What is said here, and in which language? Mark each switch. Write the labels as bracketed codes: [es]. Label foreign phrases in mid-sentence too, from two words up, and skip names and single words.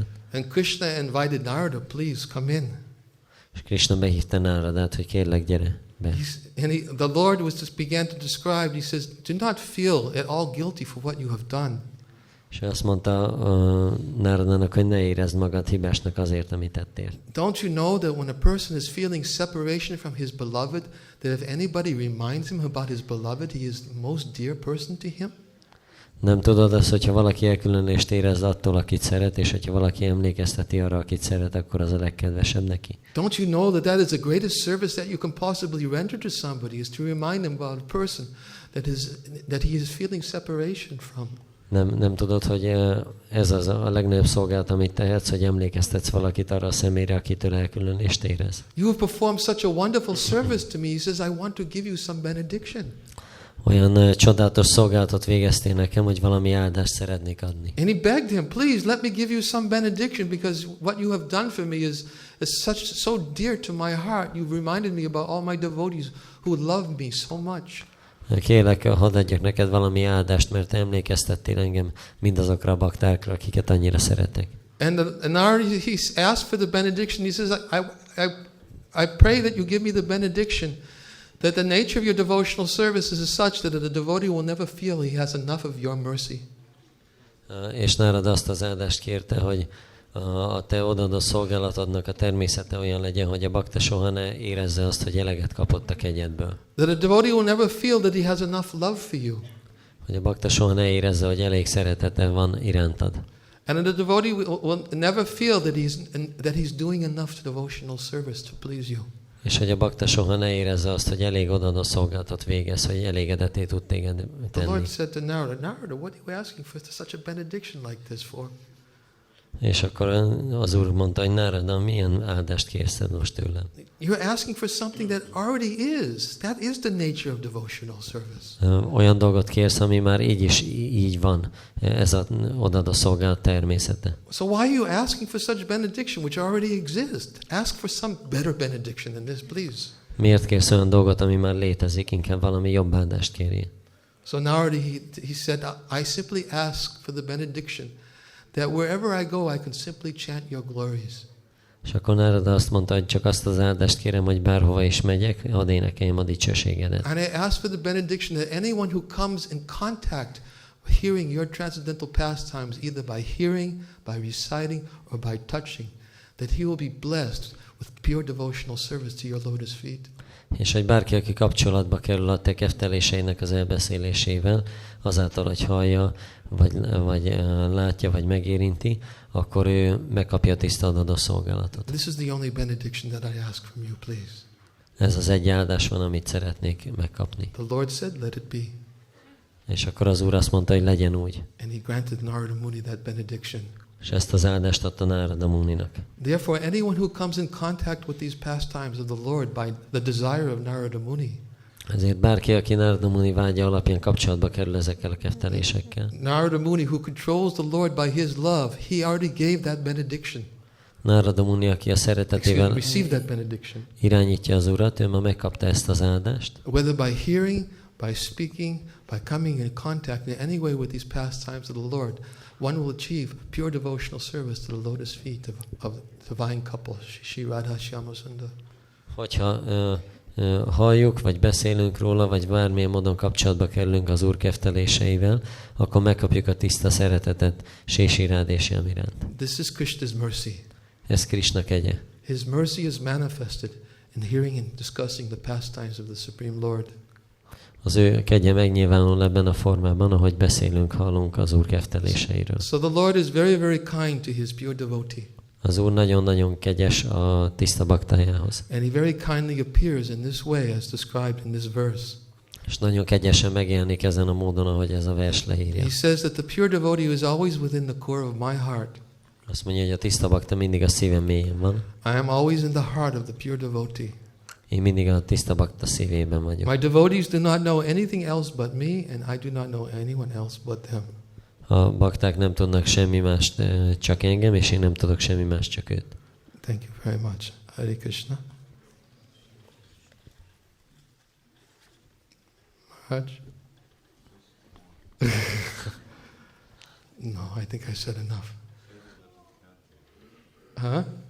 [en] And Krishna invited Narada, "Please come in." [hu] És Krishna behívta Náradát, hogy kérlek, gyere be. [en] The Lord was just began to describe, he says, "Do not feel at all guilty for what you have done." [hu] És azt mondta Náradának, hogy ne érezd magad hibásnak azért, amit tettél. [en] Don't you know that when a person is feeling separation from his beloved, that if anybody reminds him about his beloved, he is the most dear person to him? [hu] Nem tudod azt, hogyha valaki elkülönülést érez attól, akit szeret, és hogyha valaki emlékezteti arra, akit szeret, akkor az a legkedvesebb neki. [en] Don't you know that is the greatest service that you can possibly render to somebody, is to remind them about a person that he is feeling separation from? [hu] Nem tudod, hogy ez az a legnagyobb szolgálat, amit tehetsz, hogy emlékeztetsz valakit arra a személyre, akitől elkülönülést érez. [en] You have performed such a wonderful service to me. He says, "I want to give you some benediction." [hu] Olyan csodálatos szolgálatot végeztél nekem, hogy valami áldást szeretnék adni. [en] And he begged him, "Please let me give you some benediction, because what you have done for me is so dear to my heart. You've reminded me about all my devotees who love me so much." [hu] Kérlek, hadd adjak neked valami áldást, mert emlékeztettél engem mindazokra a baktákra, akiket annyira szeretek. [en] And he asked for the benediction. He says, I pray that you give me the benediction, that the nature of your devotional service is such that the devotee will never feel he has enough of your mercy. [hu] És Nárada azt az áldást kérte, hogy a te odaadott szolgálatodnak a természete olyan legyen, hogy a bakta soha ne érezze azt, hogy eleget kapott a kegyedből. [en] That a devotee will never feel that he has enough love for you. [hu] Hogy a bakta soha ne érezze, hogy elég szeretete van irántad. [en] And the devotee will never feel that he's doing enough devotional service to please you. [hu] És hogy a bakta soha ne érezze azt, hogy elég odaadott szolgálatot végez, hogy elégedetté tud téged tenni. [en] The Lord said to Narada, what are you asking for such a benediction like this for? [hu] És akkor az Úr mondta, hogy Nárada, milyen áldást kérsz most tőlem? [en] You're asking for something that already is. That is the nature of devotional service. [hu] Olyan dolgot kérsz, ami már így van. Ez az odaadott szolgálat természete. [en] So why are you asking for such benediction which already exists? Ask for some better benediction than this, please. [hu] Miért kérsz olyan dolgot, ami már létezik? Inkább valami jobb áldást kérjél. [en] So Narada, he said, I simply ask for the benediction that wherever I go, I can simply chant your glories. [hu] És akkor Nárada azt mondta, hogy csak azt az áldást kérem, hogy bárhova is megyek, hadd énekeljem a dicsőségedet. [en] And I ask for the benediction that anyone who comes in contact hearing your transcendental pastimes, either by hearing, by reciting, or by touching, that he will be blessed with pure devotional service to your lotus feet. [hu] És hogy bárki, aki kapcsolatba kerül a te kefteléseinek az elbeszélésével, azáltal, hogy hallja, vagy látja, vagy megérinti, akkor ő megkapja a tiszta adó szolgálatot. [en] This is the only benediction that I ask from you, please. [hu] Ez az egy áldás van, amit szeretnék megkapni. [en] The Lord said, let it be. [hu] És akkor az Úr azt mondta, hogy legyen úgy. [en] And he granted Narada Muni that benediction. [hu] És ezt az áldást adta Nárada Muninak. [en] Therefore, anyone who comes in contact with these pastimes of the Lord by the desire of Narada Muni, [hu] Ezért bárki, aki Nárada Muni vágya alapján kapcsolatba kerül ezekkel a keftelésekkel. [en] Narada Muni, who controls the Lord by his love, he already gave that benediction. [hu] Nárada Muni, aki a szeretetével [en] Receive that benediction. [hu] irányítja az Urat, ő ma megkapta ezt az áldást. [en] Whether by hearing, by speaking, by coming in contact in any way with these pastimes of the Lord, one will achieve pure devotional service to the lotus feet of the divine couple, Shri Radha Shyama Sundar. [hu] Hogyha halljuk, vagy beszélünk róla, vagy bármilyen módon kapcsolatba kerülünk az Úr kefteléseivel, akkor megkapjuk a tiszta szeretetet Sési Rád és Jam iránt. [en] This is Krishna's mercy. [hu] Ez Krisna kegye. [en] His mercy is manifested in hearing and discussing the pastimes of the Supreme Lord. [hu] Az ő kegye megnyilvánul ebben a formában, ahogy beszélünk, hallunk az Úr kefteléseiről. [en] So the Lord is very, very kind to his pure devotee. [hu] Az Úr nagyon-nagyon kegyes a tiszta baktájához. [en] And he very kindly appears in this way as described in this verse. [hu] És nagyon kegyesen megjelenik ezen a módon, ahogy ez a vers leírja. [en] He says that the pure devotee is always within the core of my heart. [hu] Azt mondja, hogy a tiszta bakta mindig a szívem mélyén van. [en] I am always in the heart of the pure devotee. [hu] Én mindig a tiszta bakta szívében vagyok. [en] My devotees do not know anything else but me, and I do not know anyone else but them. [hu] A bakták nem tudnak semmi mást, csak engem, és én nem tudok semmi más, csak őt. [en] Thank you very much. Hare Krishna. Maharaj? No, I think I said enough. Huh?